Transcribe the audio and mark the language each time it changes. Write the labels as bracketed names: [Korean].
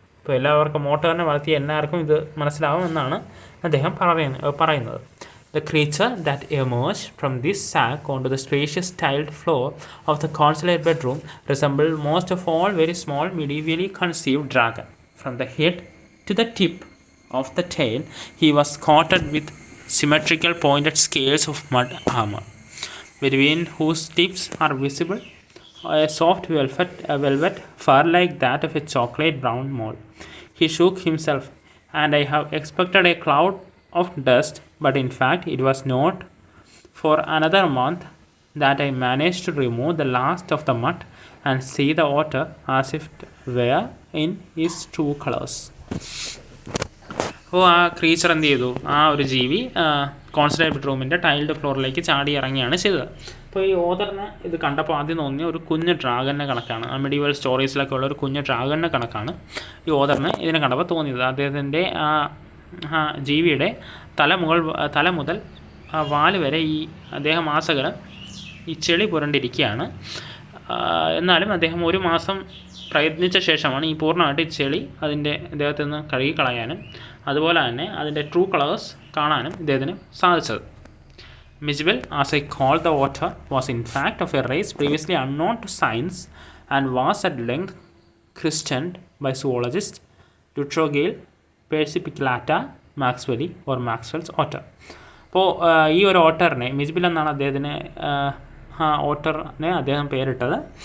[Malayalam] ഇപ്പോൾ എല്ലാവർക്കും മോട്ടറിനെ വളർത്തിയ എല്ലാവർക്കും ഇത് മനസ്സിലാവുമെന്നാണ് അദ്ദേഹം പറയുന്നത്. [English] The creature that emerged from this sack onto the spacious tiled floor of the consulate bedroom resembled most of all very small medievally conceived dragon. From the head to the tip of the tail, he was coated with symmetrical pointed scales of mud armor, between whose tips are visible a soft velvet fur like that of a chocolate brown mole. He shook himself, and I have expected a cloud of dust, but in fact it was not for another month that I managed to remove the last of the mud and see the otter as if it were in his true colors. [Malayalam] അപ്പോൾ ആ creature എന്ത് ചെയ്തു, ആ ഒരു ജീവി consulate ബെഡ്റൂമിൻ്റെ tailed ഫ്ലോറിലേക്ക് ചാടി ഇറങ്ങിയാണ് ചെയ്തത്. അപ്പോൾ ഈ ഓതറിന് ഇത് കണ്ടപ്പോൾ ആദ്യം തോന്നിയ ഒരു കുഞ്ഞ് ഡ്രാഗൻ്റെ കണക്കാണ്. ആ മെഡീവൽ സ്റ്റോറീസിലൊക്കെ ഉള്ള ഒരു കുഞ്ഞ് ഡ്രാഗൻ്റെ കണക്കാണ് ഈ ഓതറിന് ഇതിനെ കണ്ടപ്പോൾ തോന്നിയത്. അദ്ദേഹത്തിൻ്റെ ആ ജീവിയുടെ തല മുതൽ വാല് വരെ ഈ അദ്ദേഹം ആസകലം ഈ ചെളി പുരണ്ടിരിക്കുകയാണ്. എന്നാലും അദ്ദേഹം ഒരു മാസം പ്രയത്നിച്ച ശേഷമാണ് ഈ പൂർണ്ണമായിട്ട് ഈ ചെളി അതിൻ്റെ അദ്ദേഹത്തിൽ നിന്ന് കഴുകിക്കളയാനും അതുപോലെ തന്നെ അതിൻ്റെ ട്രൂ കളേഴ്സ് കാണാനും ഇദ്ദേഹത്തിന് സാധിച്ചത്. [English] Mijbil, as I called the otter, was in fact of a race previously unknown to science and was at length christened by zoologists Dutrogale persipicillata maxwelli or Maxwell's otter. [Malayalam] അപ്പോൾ ഈ ഒരു ഓട്ടറിനെ മിജ്ബിൽ എന്നാണ് അദ്ദേഹത്തിന് ഓട്ടറിനെ അദ്ദേഹം പേരിട്ടത്.